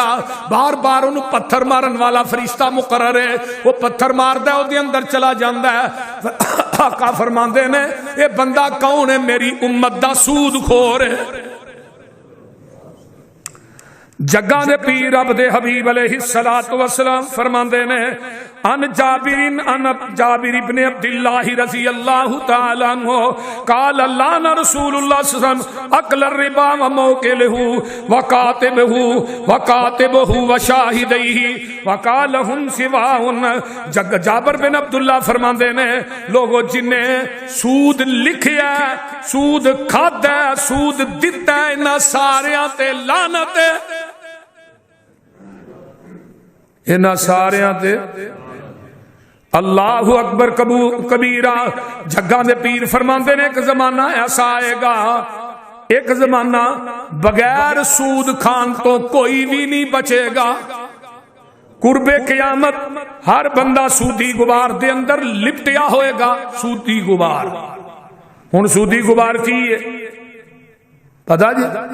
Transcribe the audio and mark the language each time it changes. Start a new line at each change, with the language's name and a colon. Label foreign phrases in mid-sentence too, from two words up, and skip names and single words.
Punjabi: بار بار اونہاں نوں پتھر مارن والا فرشتہ مقرر ہے، او پتھر ماردا ہے، اوہدے اندر چلا جاندا ہے. آقا فرماندے نے ایہ بندہ کون ہے? میری امت دا سودخور ہے۔ جگا دے پیر رب دے حبیب
Arabic: عليه الصلاة والسلام
Punjabi: فرماندے نے
Arabic: عن جابر ابن عبد الله رضي الله تعالى عنه قال الله رسول الله صلى الله عليه وسلم آكل الربا و موكله و كاتبه و شاهديه و قال هم سواء.
Punjabi: جابر بن عبداللہ فرماندے نے لوگو جنہے سود لکھیا، سود کھادا، سود دتا، انہاں ساریاں تے لعنت ہے. انہاں ساریاں تے
Arabic: الله أكبر كبيرا.
Punjabi: جگا دے پیر فرماندے نے ایک زمانہ ایسا آئے گا، ایک زمانہ بغیر سود کھان توں کوئی بھی نہیں بچے گا. قرب قیامت ہر بندہ سودی غبار دے اندر لپٹیا ہوئے گا. سودی غبار، ہن سودی غبار کی ہے پتا جی?